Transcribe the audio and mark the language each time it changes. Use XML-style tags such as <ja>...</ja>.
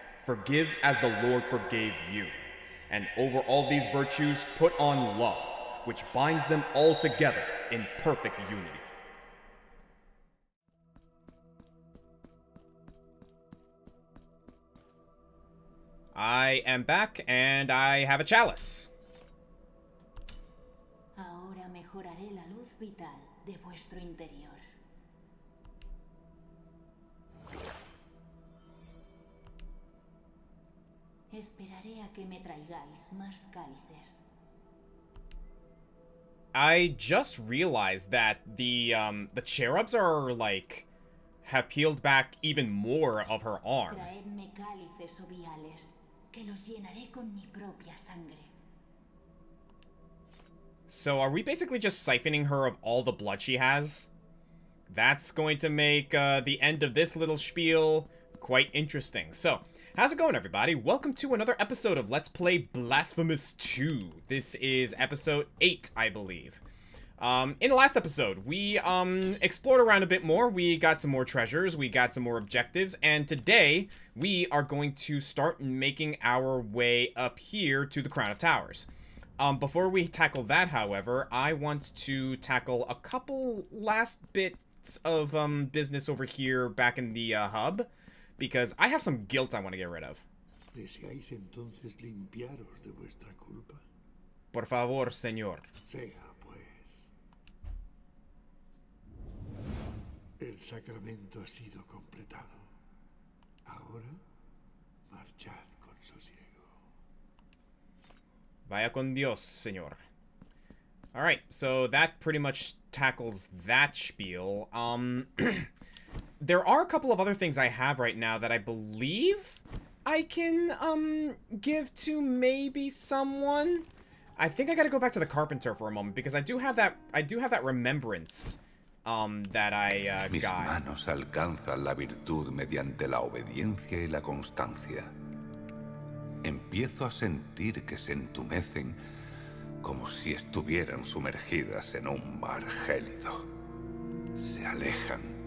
<en>Forgive as the Lord forgave you. And over all these virtues, put on love, which binds them all together in perfect unity. I am back, and I have a chalice.</en> <es>Ahora mejoraré la luz vital de vuestro interior. Esperaré a que me traigáis más cálices.</es> <en>I just realized that the cherubs are, like, have peeled back even more of her arm.</en> <es>Traedme cálices o viales, que los llenaré con mi propia sangre.</es> <en>So are we basically just siphoning her of all the blood she has? That's going to make the end of this little spiel quite interesting. So, how's it going, everybody? Welcome to another episode of Let's Play Blasphemous 2. This is episode 8, I believe. In the last episode, we explored around a bit more. We got some more treasures, we got some more objectives, and today we are going to start making our way up here to the Crown of Towers. Before we tackle that, however, I want to tackle a couple last bits of business over here back in the hub, because I have some guilt I want to get rid of.</en> <es>¿Deseáis entonces limpiaros de vuestra culpa? Por favor, señor. Sea, pues. El sacramento ha sido completado. Ahora, marchad con sosiego. Vaya con Dios, señor.</es> <en>Alright, so that pretty much tackles that spiel. There are a couple of other things I have right now that I believe I can, give to maybe someone. I think I gotta go back to the carpenter for a moment, because I do have that remembrance, that I,</en> <es>Mis</es> <en>got.</en> <es>manos alcanzan la virtud mediante la obediencia y la constancia. Empiezo a sentir que se entumecen como si estuvieran sumergidas en un mar gélido. Se alejan.</es>